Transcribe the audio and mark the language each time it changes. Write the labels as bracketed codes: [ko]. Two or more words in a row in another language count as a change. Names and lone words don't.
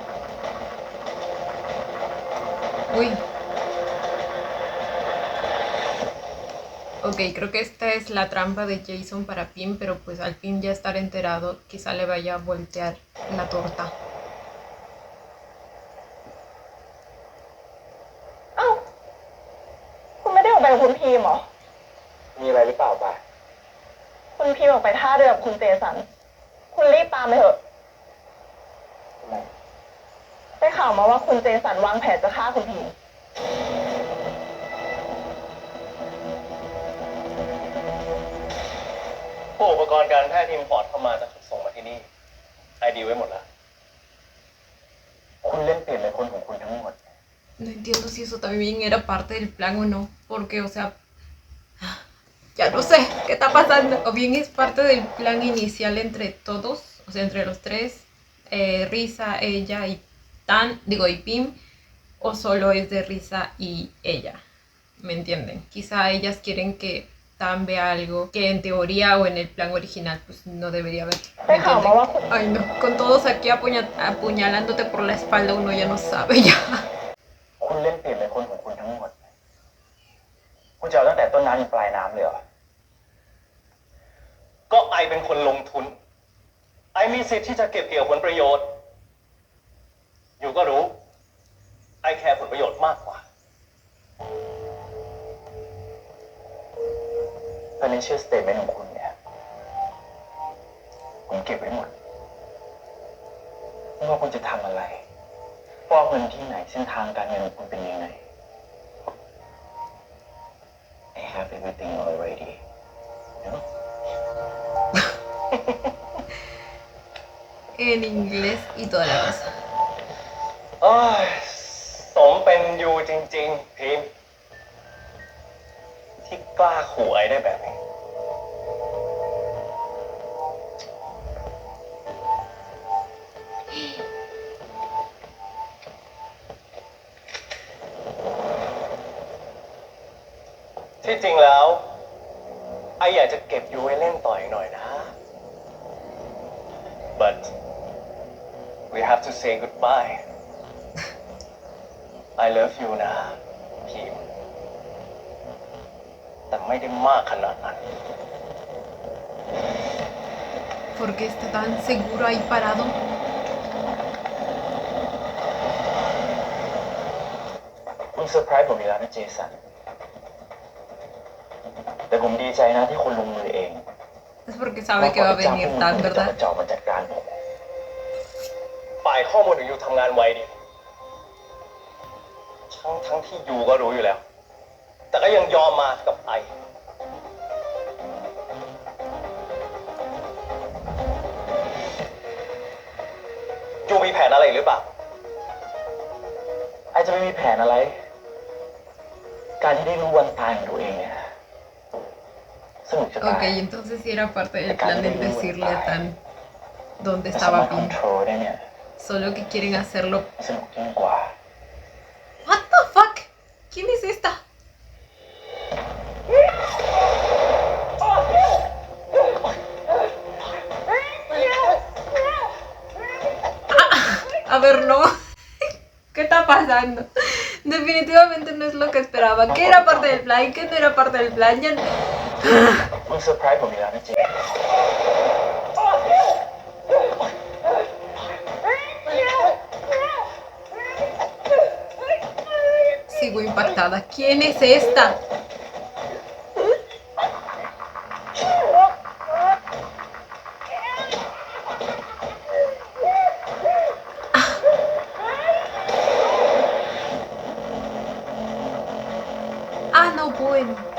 [es] Uy. Ok, creo que esta es la trampa de Jason para Pim, pero pues al fin ya estar enterado, quizá le vaya a voltear la torta. [th] เอ้า คุณไม่ได้ออกไปกับคุณพีมเหรอ มีอะไรหรือเปล่าป่ะ คุณพีมออกไปท่าเรือกับคุณเจสัน คุณรีบตามไปเถอะ ทำไม ข่าวมาว่าคุณเจสันวางแผนจะฆ่าคุณพีม พวกอุปกรณ์การแพทย์ทีมฟอร์ดเข้ามาจะถูกส่งมาที่นี่ไอดีไว้หมดแล้ว คุณเล่นเปลี่ยนเลยคนของคุณทั้งหมด [es] No entiendo si eso también era parte del plan o no, porque, o sea, ya no sé qué está pasando. O bien es parte del plan inicial entre todos, o sea, entre los tres, Risa, ella y y Pim, o solo es de Risa y ella. ¿Me entienden? Quizá ellas quieren que Tan vea algo que en teoría o en el plan original pues no debería haber. ¿Me entienden? Ay no, con todos aquí apuñalándote por la espalda uno ya no sabe ya. [th] คุณเล่นเปลี่ยนเป็นคนของคุณทั้งหมด คุณจะเอาตั้งแต่ต้นน้ำถึงปลายน้ำเลยเหรอ ก็ไอเป็นคนลงทุน ไอมีสิทธิ์ที่จะเก็บเกี่ยวผลประโยชน์ อยู่ก็รู้ ไอแคร์ผลประโยชน์มากกว่า [en] Financial statement [th] ของคุณเนี่ย ผมเก็บไว้หมดไม่ว่าคุณจะทำอะไรฟอกเงินที่ไหนเส้นทางการเงินของคุณเป็นยังไง [en] I have everything already you know? [es] En inglés y toda la cosa. [th] โอ้ยสมเป็นยูจริงๆพิมพ์ที่กล้าขู่ไอ้ได้แบบนี้ ที่จริงแล้ว ไอ้อยากจะเก็บยูไว้เล่นต่ออีกหน่อยนะ [en] but we have to say goodbye I love you [th] นะพิมพ์แต่ไม่ได้มากขนาดนั้น [es] ¿Por qué está tan seguro ahí parado? [th] คุณเซอร์ไพรส์ผมอีกแล้วนะเจสัน แต่ผมดีใจนะที่คุณลงมือเอง [es] Es porque sabe que va a venir Tan, [th] จะ [es] ¿verdad? [th] จอบมาจัดการผมฝ่ายข้อมูลของยูทำงานไวดีทั้งที่ยูก็รู้อยู่แล้ว แต่ก็ยังยอมมากับไอยูมีแผนอะไรหรือเปล่า ไอจะไม่มีแผนอะไร การที่ได้รู้วันตายของตัวเองเนี่ยสนุกจะตาย [es] Ok, entonces sí era parte del plan de decirle a Tan dónde [th] แต่สามาร [es] estaba [th] ถคอน [es] Pim. [th] โทรลได้เนี่ย [es] Solo que quieren hacerlo. [th] สนุกยิ่งกว่า [en] What the fuck? [es] ¿Quién es esta? A ver, no. ¿Qué está pasando? Definitivamente no es lo que esperaba. ¿Qué era parte del plan? ¿Qué no era parte del plan? Ya... [th] คุณเซอร์ไพรส์ผมอีกแล้วนะเจ [es] Sigo impactada. ¿Quién es esta? Ah, no, bueno.